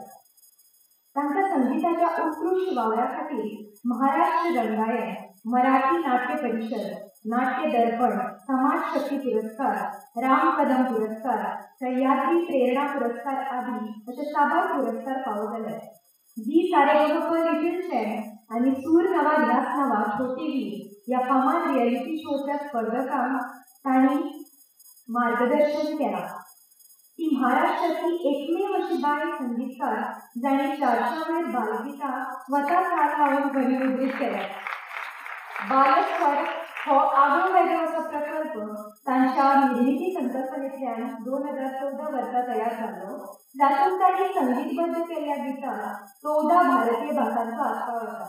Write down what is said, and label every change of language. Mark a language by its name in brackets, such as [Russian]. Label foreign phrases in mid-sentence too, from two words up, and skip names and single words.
[Konkani] तांकां संगीताच्या उत्कृश्ट वावरा खातीर महाराष्ट्र रंगायन, मराठी नाट्य परिषद, नाट्य दर्पण, समाज शक्ती पुरस्कार, राम कदम पुरस्कार, सह्याद्री प्रेरणा पुरस्कार आदी अशे साबार पुरस्कार फावो जाल्यात. झी सारेगमप लिटिल चॅम्प्स आनी सूर नवा ध्यास नवा छोटी वीर ह्या फामाद रियलिटी शोच्या स्पर्धकांक तांणी मार्गदर्शन केलां. ती महाराष्ट्रातली एकमेव अशी बायल संगीतकार जाणी 400 वयर बालगितां स्वता चाल लावन घडीमुद्रीत केल्यात. बालस्वर हो आगळो वेगळो असो प्रकल्प तांच्या निर्मिती संकल्पनेंतल्यान 2014 वर्सा तयार जाल्लो, जातूंत तांणी संगीतबद्ध केल्ल्या गितां 14 भारतीय भासांचो आस्पाव आसा.